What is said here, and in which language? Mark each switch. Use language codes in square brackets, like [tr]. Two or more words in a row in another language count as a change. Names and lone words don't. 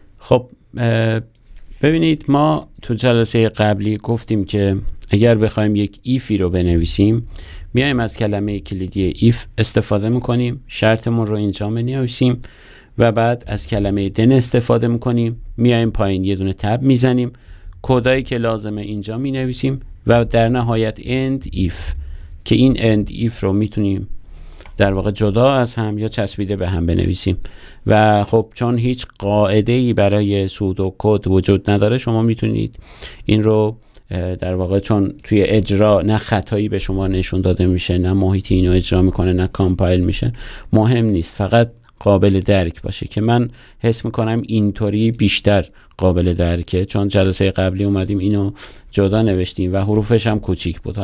[fa] خب ببینید ما تو جلسه قبلی گفتیم که اگر بخوایم یک ایفی رو بنویسیم میایم از کلمه کلیدی ایف استفاده میکنیم، شرطمون رو اینجا بنویسیم و بعد از کلمه دن استفاده میکنیم، میایم پایین یه دونه تب میزنیم، کدایی که لازمه اینجا مینویسیم و در نهایت [en] end if [fa] که این [en] end if [fa] رو میتونیم در واقع جدا از هم یا چسبیده به هم بنویسیم و خب چون هیچ قاعده‌ای برای [en] pseudo code [fa] وجود نداره شما میتونید این رو در واقع چون توی اجرا نه خطایی به شما نشون داده میشه، نه محیطی اینو اجرا میکنه، نه کامپایل میشه، مهم نیست، فقط قابل درک باشه که من حس میکنم اینطوری بیشتر قابل درکه، چون جلسه قبلی اومدیم اینو جدا نوشتیم و حروفش هم کوچیک بود.